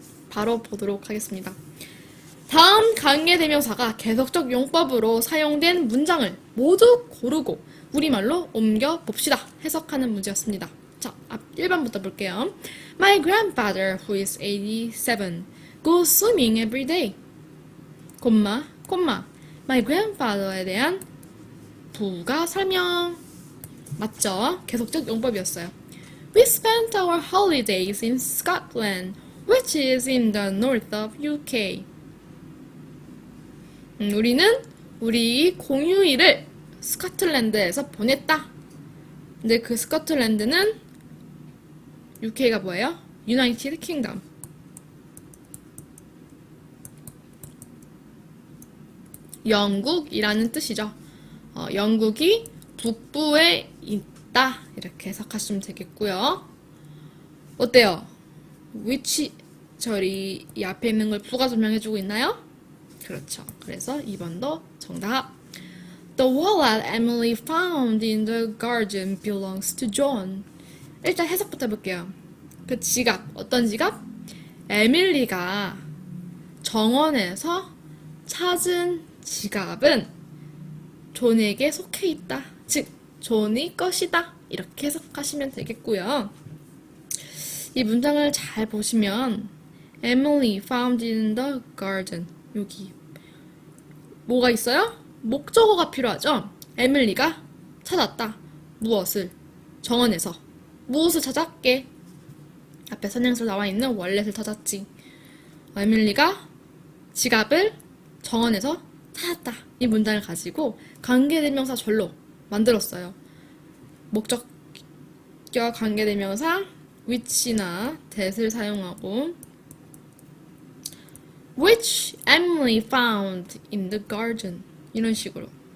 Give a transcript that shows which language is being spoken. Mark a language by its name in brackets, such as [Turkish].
[Korean] 바로 보도록 하겠습니다. 다음 관계대명사가 계속적 용법으로 사용된 문장을 모두 고르고 우리말로 옮겨 봅시다. 해석하는 문제였습니다. 자, 1번부터 볼게요. [English] My grandfather, who is 87, goes swimming every day. [Korean] 콤마. [English] My grandfather [Korean] 에 대한 부가 설명. 맞죠? 계속적 용법이었어요. [English] We spent our holidays in Scotland, which is in the north of UK. [Korean] 우리는 우리 공휴일을 스코틀랜드에서 보냈다. 근데 그 스코틀랜드는 UK가 뭐예요? [English] United Kingdom. [Korean] 영국이라는 뜻이죠. 영국이 북부에 있다. 이렇게 해석하시면 되겠고요. 어때요? which 절이 이 앞에 있는 걸 부가 설명해주고 있나요? 그렇죠. 그래서 2번도 정답. [English] The wallet Emily found in the garden belongs to John. [Korean] 일단 해석부터 해볼게요. 그 지갑, 어떤 지갑? 에밀리가 정원에서 찾은 지갑은 존에게 속해 있다. 즉, 존이 것이다. 이렇게 해석하시면 되겠고요. 이 문장을 잘 보시면 [English] Emily found in the garden. [Korean] 여기 뭐가 있어요? 목적어가 필요하죠? 에밀리가 찾았다. 무엇을? 정원에서. 무엇을 찾았게? 앞에 선행수로 나와 있는 월렛을 찾았지. 에밀리가 지갑을 정원에서 찾았다. 이 문장을 가지고 관계대명사 절로 만들었어요. 목적격 관계대명사 which나 that을 사용하고 [English] which Emily found in the garden [Korean] 이런 식으로.